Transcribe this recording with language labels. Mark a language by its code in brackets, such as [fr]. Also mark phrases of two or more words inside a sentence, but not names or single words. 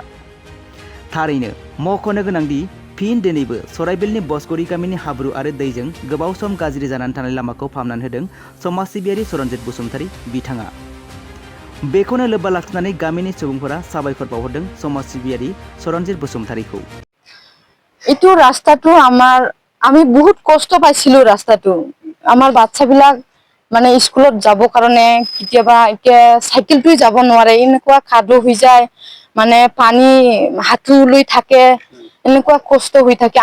[brx] थारैनो मख'नो गोनांदि फिन दिनैबो सराइबिलनि बसगुरि गामिनि हाब्रु आरो दैजों गोबाव सम गाज्रि जानानै थानाय लामाखौ फाहामनानै होदों समाज सिबियारि सरनज बसुमतारि बिथाङा। बेखौनो लोब्बा लाखिनानै गामिनि सुबुंफोरा साबायखर बावहरदों समाज सिबियारि सरनज बसुमतारिखौ। [as] এইটো ৰাস্তাটো আমি বহুত কষ্ট পাইছিলো। ৰাস্তাটো আমাৰ বাচ্চাবিলাক মানে স্কুলত যাব কাৰণে কেতিয়াবা এতিয়া চাইকেলটো যাব নোৱাৰে, এনেকুৱা খাদো হৈ যায়, মানে পানী হাঁটু লৈ থাকে, এনেকুৱা কষ্ট হৈ থাকে।